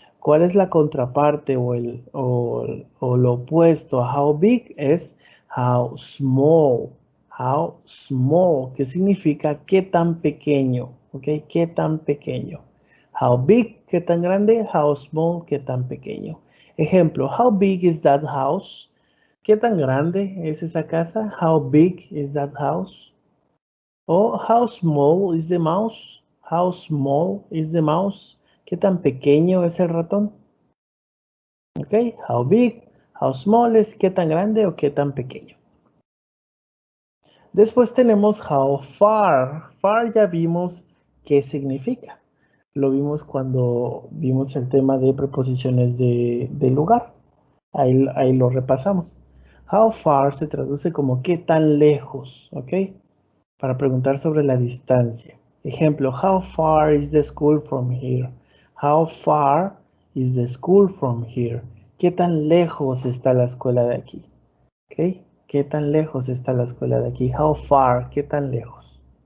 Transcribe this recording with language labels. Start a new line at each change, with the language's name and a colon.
Spanish: ¿Cuál es la contraparte o lo opuesto a how big? Es how small. How small, que significa qué tan pequeño, ¿ok? ¿Qué tan pequeño? How big, qué tan grande. How small, qué tan pequeño. Ejemplo,
English: how big is that house?
Spanish: ¿Qué tan grande es esa casa?
English: How big is that house? O how small is the mouse? How small is the mouse?
Spanish: ¿Qué tan pequeño es el ratón? Ok, how big, how small es qué tan grande o qué tan pequeño. Después tenemos how far. Far ya vimos qué significa. Lo vimos cuando vimos el tema de preposiciones de lugar. Ahí lo repasamos. How far se traduce como qué tan lejos, ¿ok? Para preguntar sobre la distancia. Ejemplo,
English: how far is the school from here? How far is the school from here?
Spanish: ¿Qué tan lejos está la escuela de aquí? ¿Ok? ¿Qué tan lejos está la escuela de aquí? How far, ¿qué tan lejos?